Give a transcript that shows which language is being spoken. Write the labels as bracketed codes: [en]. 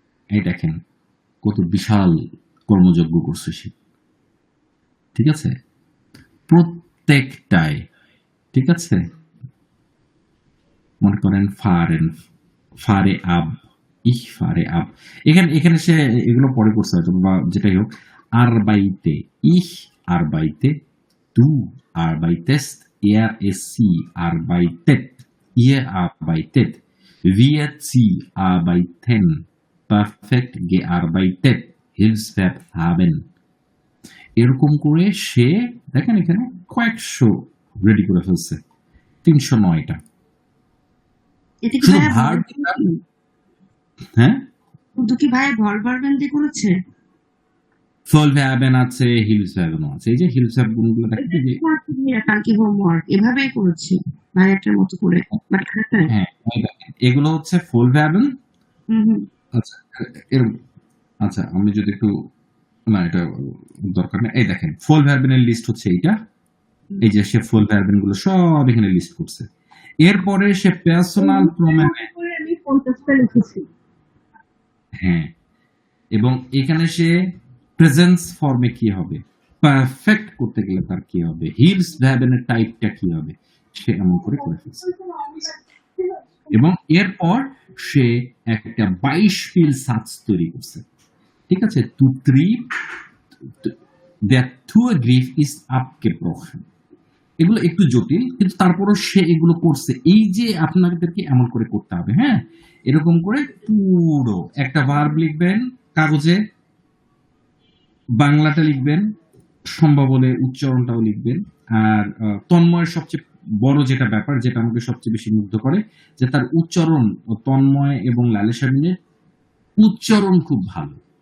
[bn] এই দেখেন কত বিশাল কর্মযজ্ঞ করছে সে, ঠিক আছে, প্রত্যেকটায়, ঠিক আছে। মনে করেন ফারে আব, [de] ich fahre ab, [bn] এখানে সে এগুলো পরে করছে হয়তো, বা যেটাই হোক। [de] arbeite, ich arbeite, du arbeitest, sie arbeitet, ihr arbeitet, wir sie arbeiten, perfekt gearbeitet, Hilfsverb haben। [bn] এরকম করে সে দেখেন এখানে কয়েকশো রেডি করে ফেলছে, 309টা এটা কি শুধু ভাইয়া ভার্ব। ভলভার্বেন? হ্যাঁ, শুধু কি ভাইয়া ভলভার্বেন দিয়ে করেছে? ফলভ্যাবেন আছে, হিলসভ্যাবেনও আছে। এই যে হিলসভ্যাব গুণগুলো দেখেন, এই যে কালকে হোমওয়ার্ক এভাবেই করেছি ভাইয়াটার মতো করে, বাট হ্যাঁ, এই দেখেন, এগুলো হচ্ছে ফলভ্যাবেন। আচ্ছা, এরকম। আচ্ছা, আমি যদি একটু, না এটা দরকার নেই, এই দেখেন ফলভ্যাবেনের লিস্ট হচ্ছে এইটা, এই যে সে ফলভ্যাবেন গুলো সব এখানে লিস্ট করছে। এরপরে সে পার্সোনাল প্রোনাউনে, আমি 50টা লিখেছি। হ্যাঁ, এবং এখানে সে প্রেজেন্স ফর্মে কি হবে, পারফেক্ট করতে গেলে তার কি হবে, হিলস ভ্যাবেনের টাইপটা কি হবে, সে এমন করে করে ফেলছে। এবং এরপর সে একটা 22 পিল সাচ তৈরি করছে, ঠিক আছে। [de] der Tourgriff ist abgebrochen। [bn] এগুলো একটু জটিল, কিন্তু তারপরও সে এগুলো করছে। এই যে আপনাদেরকে এমন করে করতে হবে, হ্যাঁ, এরকম করে পুরো একটা ভার্ব লিখবেন কাগজে, বাংলাটা লিখবেন, সম্ভব হলে উচ্চারণটাও লিখবেন। আর তন্ময়ের সবচেয়ে বড় যেটা ব্যাপার, যেটা আমাকে সবচেয়ে বেশি মুগ্ধ করে, যে তার উচ্চারণ, তন্ময় এবং লালে শাবিনের উচ্চারণ খুব ভালো।